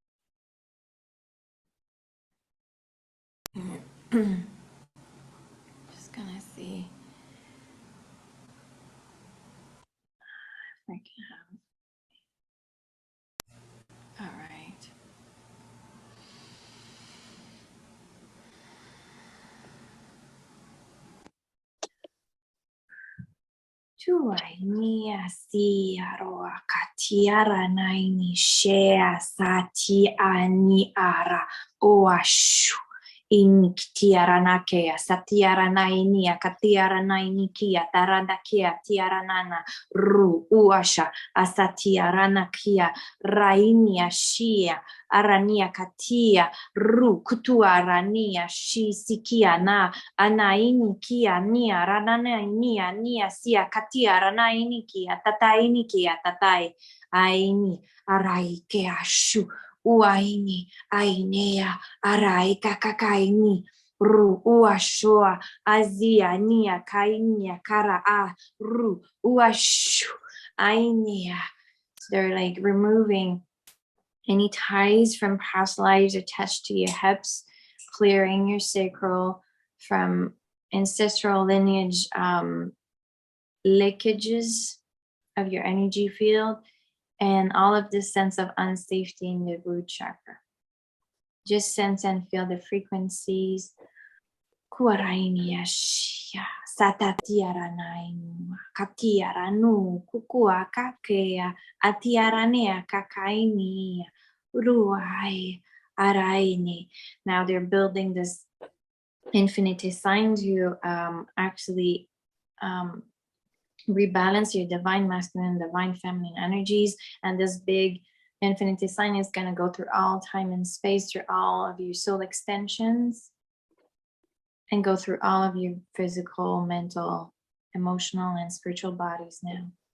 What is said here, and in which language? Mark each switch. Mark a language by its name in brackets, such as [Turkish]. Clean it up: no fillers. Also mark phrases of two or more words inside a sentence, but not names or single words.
[English] Just going to see if I can have. All right. Tuai nia si aroa katiara naini shea sati ani ara oashu iniktiara nakea satiara nainia katiara nainikia taradakia tiara nana ru uasha asatiara nakia rainia shia arania katia ru kutuarania shi sikia na anaini kia nia ranana nia sia katia ranaini kia tataini kia tatai aini arai ke ashu uaini ainea arai kakakaini ru uashua azia nia kainia kara a ru uashu ainea. So they're like removing any ties from past lives attached to your hips, clearing your sacral from ancestral lineage leakages of your energy field, and all of this sense of unsafety in the root chakra. Just sense and feel the frequencies. Kuaraini ashia, satatiaranainu, katiaranu, kukua kakea, atiaranea kakaini, ruai, araini. Now they're building this infinity sign to actually rebalance your divine masculine and divine feminine energies, and this big infinity sign is going to go through all time and space, through all of your soul extensions, and go through all of your physical, mental, emotional, and spiritual bodies now.